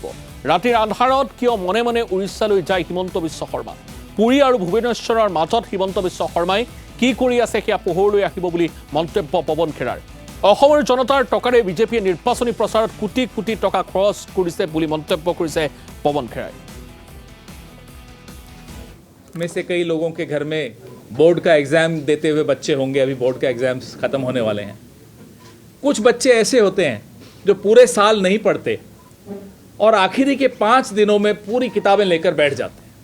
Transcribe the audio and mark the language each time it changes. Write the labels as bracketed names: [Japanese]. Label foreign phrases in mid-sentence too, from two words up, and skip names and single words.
[Assamese] ৰাতিৰ আন্ধাৰত কিয় মনে মনে উৰিষ্যালৈ যায় হিমন্ত বিশ্ব শৰ্মা? পুৰী আৰু ভুৱনেশ্বৰৰ মাজত হিমন্ত বিশ্ব শৰ্মাই কি কৰি আছে সেয়া পোহৰলৈ আহিব বুলি মন্তব্য পৱন খেৰাৰ। অসমৰ জনতাৰ টকাৰে বিজেপিয়ে নিৰ্বাচনী প্ৰচাৰত কোটি কোটি টকা খৰচ কৰিছে বুলি মন্তব্য কৰিছে পৱন খেৰাই। [Hindi] में से कई लोगों के घर में बोर्ड का एग्ज़ाम देते हुए बच्चे होंगे। अभी बोर्ड का एग्ज़ाम्स ख़त्म होने वाले हैं। कुछ बच्चे ऐसे होते हैं जो पूरे साल नहीं पढ़ते और आखिरी के 5 दिनों में पूरी किताबें लेकर बैठ जाते हैं।